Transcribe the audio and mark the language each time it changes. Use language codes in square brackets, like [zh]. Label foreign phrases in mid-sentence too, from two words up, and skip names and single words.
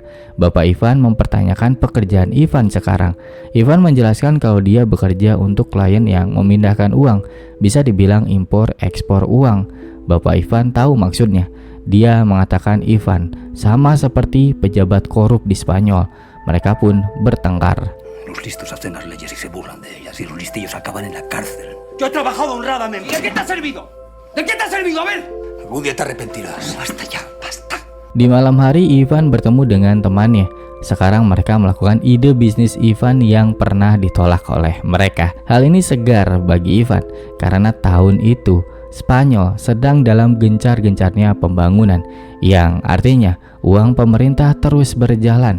[id] Bapak Ivan mempertanyakan pekerjaan Ivan sekarang. Ivan menjelaskan kalau dia bekerja untuk klien yang memindahkan uang, bisa dibilang impor-ekspor uang. Bapak Ivan tahu maksudnya. Dia mengatakan Ivan sama seperti pejabat korup di Spanyol. Mereka pun bertengkar. [es] Los listos hacen las leyes y se burlan de ellas, y los listillos acaban en la cárcel. Yo he trabajado honradamente. ¿De qué te ha servido? ¿De qué te ha servido? A ver. Algún día te arrepentirás. Basta ya, basta. [id] Di malam hari Ivan bertemu dengan temannya. Sekarang mereka melakukan ide bisnis Ivan yang pernah ditolak oleh mereka. Hal ini segar bagi Ivan karena tahun itu Spanyol sedang dalam gencar-gencarnya pembangunan, yang artinya uang pemerintah terus berjalan.